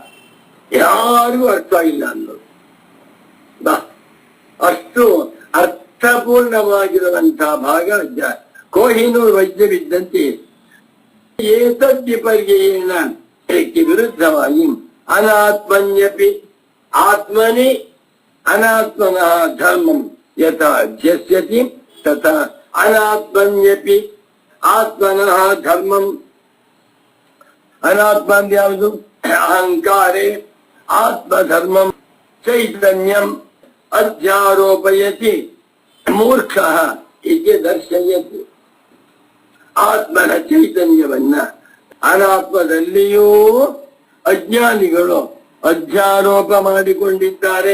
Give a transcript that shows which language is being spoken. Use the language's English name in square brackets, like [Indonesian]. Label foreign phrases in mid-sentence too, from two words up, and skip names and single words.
[Kannada] ಯಾರಿಗೂ ಅರ್ಥ ಆಗಿಲ್ಲ ಅನ್ನೋದು. ಅಷ್ಟು ಅರ್ಥಪೂರ್ಣವಾಗಿರುವಂತಹ ಭಾಗ ಕೋಹಿನೂರು ವಜ್ರವಿದ್ದಂತೆ [Sanskrit] ಏತದ್ವಿಪರ್ಯಯೇನ [Kannada] ಇದಕ್ಕೆ ವಿರುದ್ಧವಾಗಿ [Sanskrit] ಅನಾತ್ಮನ್ಯಪಿ ಆತ್ಮನಿ ಅನಾತ್ಮನಃ ಧರ್ಮಂ ಯಥಾ ಧ್ಯಸ್ಯತಿ ತಥಾ ಅನಾತ್ಮನ್ಯಪಿ ಆತ್ಮನಃ ಧರ್ಮಂ. [Kannada] ಅನಾತ್ಮ ಅಂದ್ರೆ ಯಾವುದು? [Sanskrit] ಅಹಂಕಾರೇ ಆತ್ಮಧರ್ಮಂ ಚೈತನ್ಯಂ ಅಧ್ಯಾರೋಪಯತಿ ಮೂರ್ಖಃ ಹೀಗೆ ದರ್ಶಯತಿ. [Kannada] ಆತ್ಮನ ಚೈತನ್ಯವನ್ನ ಅನಾತ್ಮದಲ್ಲಿಯೂ ಅಜ್ಞಾನಿಗಳು ಅಧ್ಯಾರೋಪ ಮಾಡಿಕೊಂಡಿದ್ದಾರೆ.